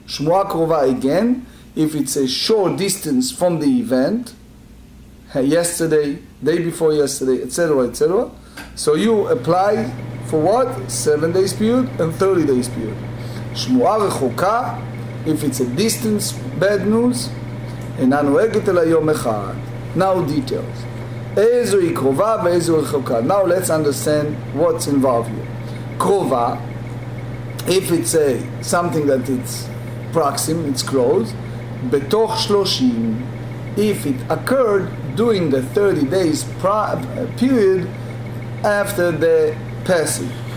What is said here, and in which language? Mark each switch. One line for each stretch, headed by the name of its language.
English: Shmu'ah Krova again, if it's a short distance from the event, yesterday, day before yesterday, etc., etc. So you apply for what? 7 days period and 30 days period. Shmu'ah Rechoka, if it's a distance, bad news,
Hebrew: אינה נוהגת אלא יום אחד.
English: Now details.
Hebrew: איזו היא קרובה ואיזו רחוקה.
English: Now let's understand what's involved here. קרובה, if it's something that it's proximate, it's close,
Hebrew: בתוך 30,
English: if it occurred during the 30 days period after the passing.